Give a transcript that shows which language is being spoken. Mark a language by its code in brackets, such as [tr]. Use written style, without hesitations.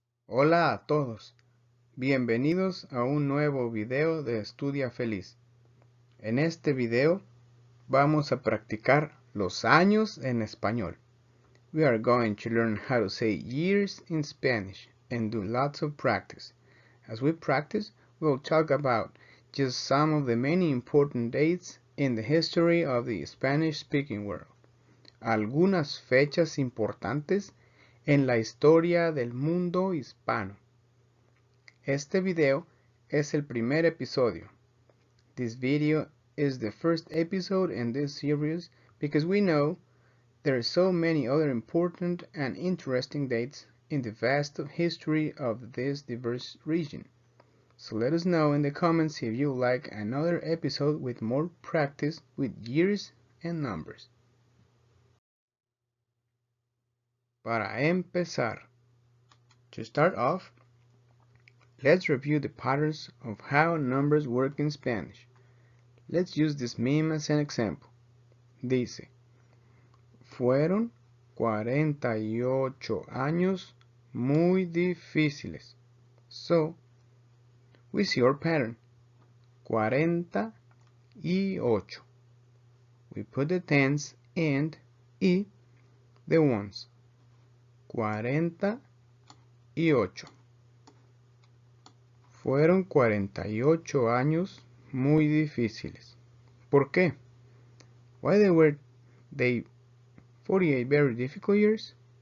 [es] Hola a todos, bienvenidos a un nuevo video de Estudia Feliz. En este video vamos a practicar los años en español. [en] We are going to learn how to say years in Spanish and do lots of practice. As we practice, we'll talk about just some of the many important dates in the history of the Spanish-speaking world. [es] Algunas fechas importantes en la historia del mundo hispano. Este video es el primer episodio. [en] This video is the first episode in this series because we know there are so many other important and interesting dates in the vast history of this diverse region. So let us know in the comments if you like another episode with more practice with years and numbers. [es] Para empezar, [en] to start off, let's review the patterns of how numbers work in Spanish. Let's use this meme as an example. [es] Dice, fueron 48 años muy difíciles. [en] So, we see our pattern. 48. We put the tens and [es] y [en] the ones. 48. [es] Fueron 48 años muy difíciles. ¿Por qué? [en] Why were they 48 very difficult years?